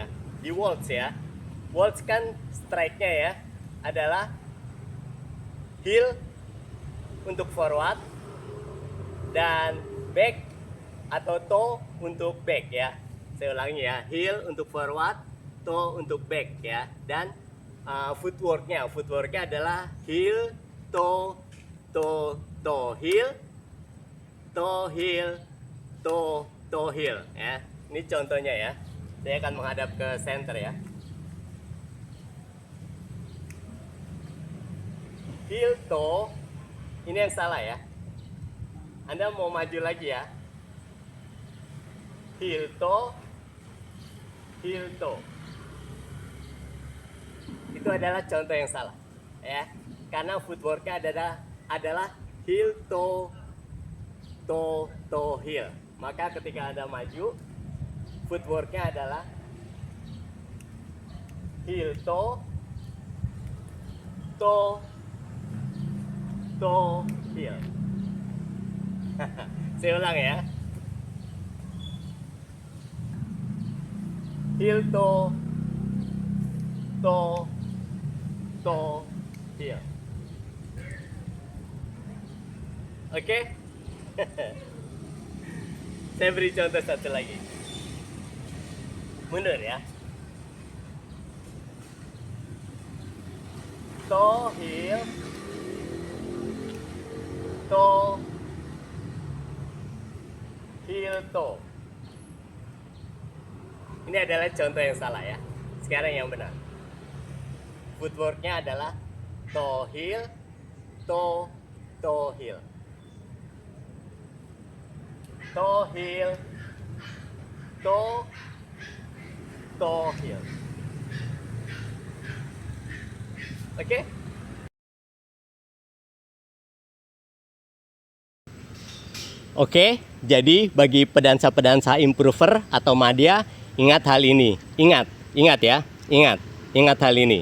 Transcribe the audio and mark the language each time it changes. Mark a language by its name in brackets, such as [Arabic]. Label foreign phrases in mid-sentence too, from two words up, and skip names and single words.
[Indonesian] Di waltz ya, waltz kan strike-nya ya adalah heel untuk forward dan back atau toe untuk back ya. Saya ulangi ya, heel untuk forward, toe untuk back ya. Dan footworknya adalah [English] heel, toe, toe, toe, heel, toe, heel, toe, toe, heel ya. [Indonesian] Ini contohnya ya. Saya akan menghadap ke center ya. [English] Heel, toe, [Indonesian] ini yang salah ya. Anda mau maju lagi ya. [English] Heel, toe, heel, toe. [Indonesian] Itu adalah contoh yang salah ya. Karena footworknya adalah [English] heel, toe, toe, toe, heel. [Indonesian] Maka ketika Anda maju, footworknya adalah [English] heel, toe, toe, toe, heel. [Indonesian] Saya ulang ya. [English] Heel, toe, toe, toe, heel. [Indonesian] Oke? Saya beri contoh satu lagi. Mundur ya. [English] Toe, heel, toe, heel, toe. [Indonesian] Ini adalah contoh yang salah ya. Sekarang yang benar. Footworknya adalah [English] toe, heel, toe, toe, heel. Toe, heel, toe, toe, heel. [Indonesian] Oke? Oke, jadi bagi pedansa-pedansa improver atau madya, ingat hal ini. Ingat ya, ingat hal ini.